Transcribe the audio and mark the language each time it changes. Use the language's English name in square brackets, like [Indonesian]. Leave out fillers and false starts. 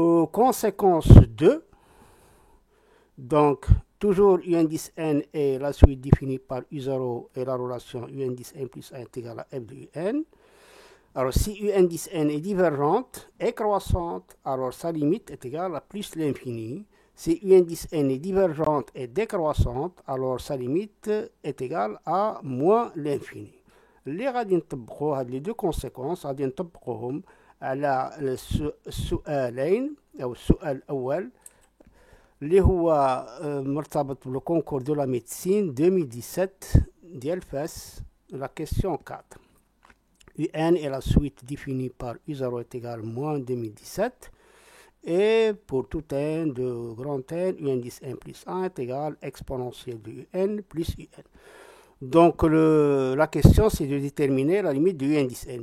[French] Conséquence 2, donc toujours u indice n est la suite définie par u0 et la relation u indice n plus 1 est égale à f de un. Alors si u indice n est divergente et croissante, alors sa limite est égale à plus l'infini. Si u indice n est divergente et décroissante, alors sa limite est égale à moins l'infini. [Arabic] اللي غادي نطبقوا هاد لي دو كونسيكونس غادي نطبقوهم على السؤالين او السؤال الاول اللي هو مرتبط بالكونكور دو لا ميديسين 2017 ديال فاس. [French] la question 4. un est la suite définie par u0 est égal moins 2017 et pour tout n de grand n u indice n plus 1 est égal exponentielle de un plus un. Donc la question c'est de déterminer la limite de u indice n.